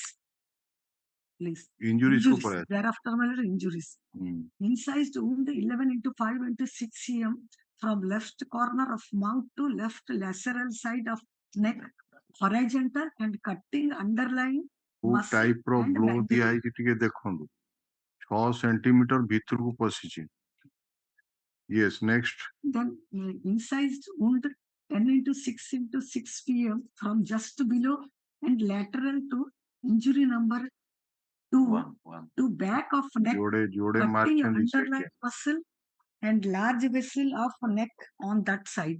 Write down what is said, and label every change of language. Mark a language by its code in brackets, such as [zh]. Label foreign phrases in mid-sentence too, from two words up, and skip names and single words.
[en] Injuries. Thereafter, injuries. Incised wound 11/5/6 cm from left corner of mouth to left lateral side of neck, horizontal, and cutting underlying muscle type of and blow mandible. [or] दिया ଟିକେ ଦେଖନ୍ତୁ 6 cm ଭିତରକୁ ପଶିଛି. [en] Yes, next. Then incised wound 10/6/6 pm from just below and lateral to injury number 2 to back of neck, cutting underlying muscle and large vessel of neck on that side.